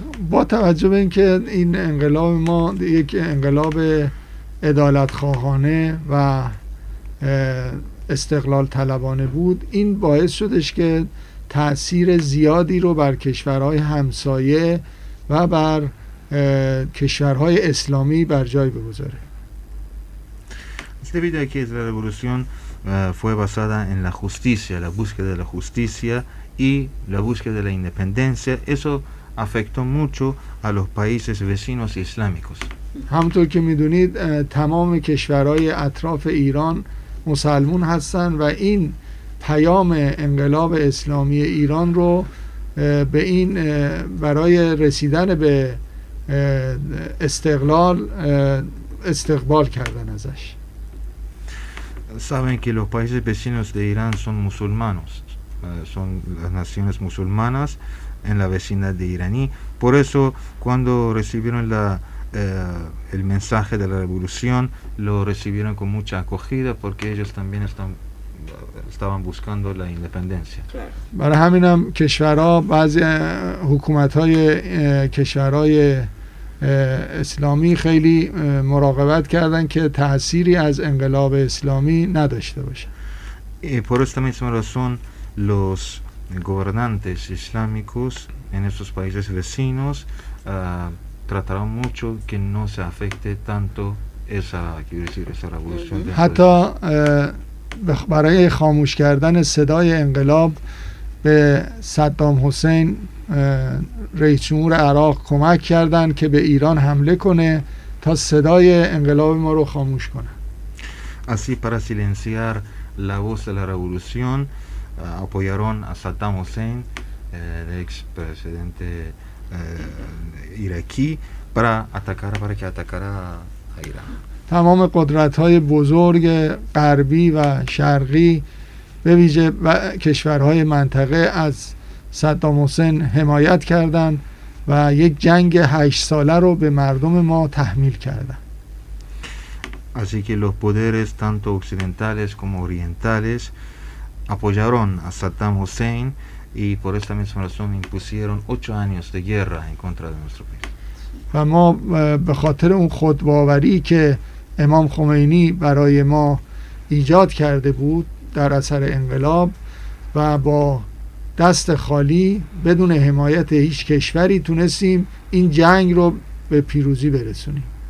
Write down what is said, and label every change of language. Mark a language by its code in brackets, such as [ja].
[fa] با توجه به اینکه این انقلاب ما یک انقلاب عدالت خواهانه و استقلال طلبانه بود، این باعث شدش که تأثیر زیادی رو بر کشورهای همسایه و بر کشورهای اسلامی بر جای بگذاره. [es] Debido a que la revolución fue basada en la justicia, la búsqueda de la justicia y la búsqueda de la independencia, eso afectó mucho a los países vecinos islámicos. [fa] همونطور که میدونید تمام کشورهای اطراف ایران مسلمان هستن و این پیام انقلاب اسلامی ایران رو به این برای رسیدن به استقلال استقبال کردن ازش. [es] Saben que los países vecinos de Irán son musulmanos, son las naciones musulmanas en la vecindad de Irán. Por eso, cuando recibieron el mensaje de la revolución, lo recibieron con mucha acogida, porque ellos también estaban buscando la independencia. [fa] Para همین هم کشورها، بعضی حکومت‌های کشورهای اسلامی خیلی مراقبت کردند که تأثیری از انقلاب اسلامی نداشته باشه. [es] Por esta misma razón los gobernantes islámicos en esos países vecinos trataron mucho que no se afecte tanto esa revolución. [fa] حتی برای خاموش کردن صدای انقلاب به صدام حسین رئیس جمهور عراق کمک کردند که به ایران حمله کنه تا صدای انقلاب ما رو خاموش کنه. [es] Así para silenciar la voz de la revolución apoyaron a Saddam Hussein, el ex presidente ایرکی برای اتکار برای که اتکار ایران. [fa] تمام قدرت های بزرگ غربی و شرقی به ویژه و کشورهای منطقه از صدام حسین حمایت کردند و یک جنگ 8 ساله رو به مردم ما تحمیل کردند. [es] Así que los poderes tanto occidentales como orientales apoyaron a Saddam Hussein y por esta misma razón impusieron 8 años de guerra en contra de nuestro país. [fa] و ما به خاطر اون خودباوری که امام خمینی برای ما ایجاد کرده بود در اثر انقلاب و با دست خالی بدون حمایت هیچ کشوری تونستیم این جنگ رو به پیروزی برسونیم.